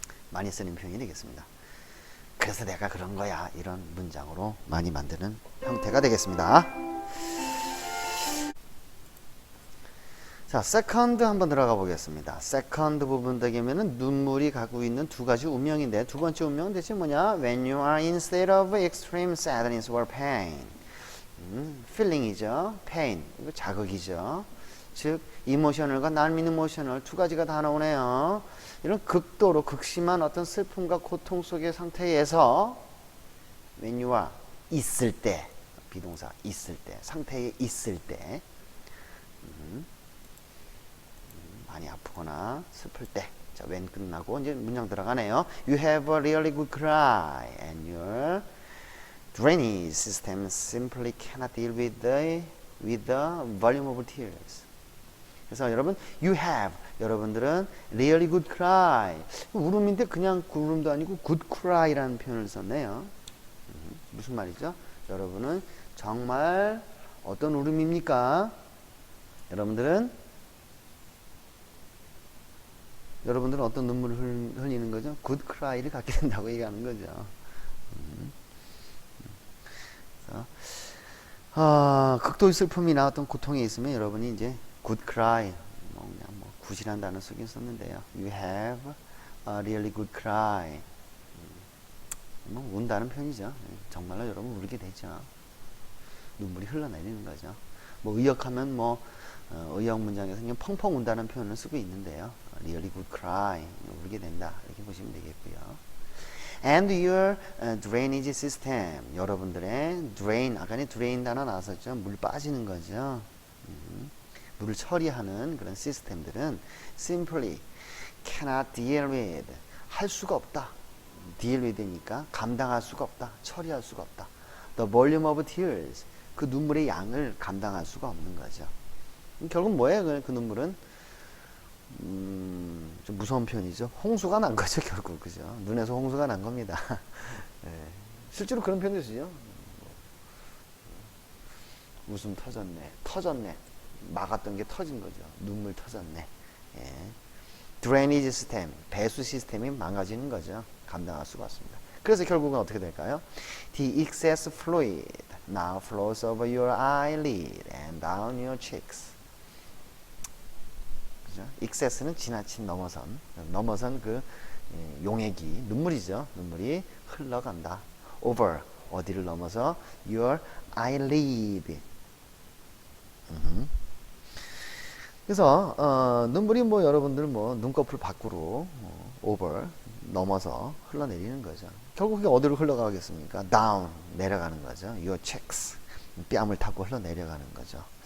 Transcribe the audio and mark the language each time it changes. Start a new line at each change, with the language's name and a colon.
Korean: 많이 쓰는 표현이 되겠습니다. 그래서 내가 그런 거야. 이런 문장으로 많이 만드는 형태가 되겠습니다. 자, second 한번 들어가 보겠습니다. second 부분 되면은 눈물이 갖고 있는 두 가지 운명인데 두 번째 운명은 대체 뭐냐?
English: When you are in state of extreme sadness or pain.
Korean: feeling이죠. pain. 이거 자극이죠. 즉 emotional과 non-emotional 두 가지가 다 나오네요. 이런 극도로 극심한 어떤 슬픔과 고통 속의 상태에서
English: when you are
Korean: 있을 때 비동사 있을 때 상태에 있을 때 많이 아프거나 슬플 때. 자, when 끝나고 이제 문장 들어가네요.
English: You have a really good cry and your drainage system simply cannot deal with the volume of tears.
Korean: 그래서 여러분,
English: you have
Korean: 여러분들은
English: really good cry.
Korean: 울음인데 그냥 그 울음도 아니고
English: good cry
Korean: 라는 표현을 썼네요. 무슨 말이죠? 여러분은 정말 어떤 울음입니까? 여러분들은 어떤 눈물을 흘리는 거죠?
English: good cry
Korean: 를 갖게 된다고 얘기하는 거죠. 그래서 극도의 슬픔이나 어떤 고통이 있으면 여러분이 이제
English: good cry,
Korean: 뭐 그냥 뭐 굿이라는 단어 쓰긴 썼는데요.
English: You have a really good cry.
Korean: 뭐 운다는 표현이죠. 정말로 여러분 울게 되죠. 눈물이 흘러내리는 거죠. 뭐 의역하면 뭐 의역 문장에서 그냥 펑펑 운다는 표현을 쓰고 있는데요.
English: Really good cry,
Korean: 울게 된다 이렇게 보시면 되겠고요.
English: And your drainage system,
Korean: 여러분들의
English: drain,
Korean: 아까는
English: drain
Korean: 단어 나왔었죠. 물 빠지는 거죠. 물을 처리하는 그런 시스템들은
English: simply cannot deal with,
Korean: 할 수가 없다. deal with니까 감당할 수가 없다. 처리할 수가 없다.
English: The volume of tears,
Korean: 그 눈물의 양을 감당할 수가 없는 거죠. 결국 뭐예요? 그 눈물은 좀 무서운 표현이죠. 홍수가 난 거죠, 결국. 그죠? 눈에서 홍수가 난 겁니다. 예. 실제로 그런 표현도 쓰죠. 웃음 터졌네. 막았던 게 터진 거죠. 눈물 터졌네. 예. 드레이니지 시스템, 배수 시스템이 망가지는 거죠. 감당할 수가 없습니다. 그래서 결국은 어떻게 될까요?
English: The excess fluid now flows over your eyelid and down your cheeks.
Korean: 그죠? excess는 지나친 넘어선 그 용액이 눈물이죠. 눈물이 흘러간다.
English: over,
Korean: 어디를 넘어서
English: your eyelid.
Korean: 그래서 눈물이 뭐 여러분들 뭐 눈꺼풀 밖으로 over 넘어서 흘러내리는 거죠. 결국 그게 어디로 흘러가겠습니까? down, 내려가는 거죠.
English: your cheeks,
Korean: 뺨을 타고 흘러내려가는 거죠.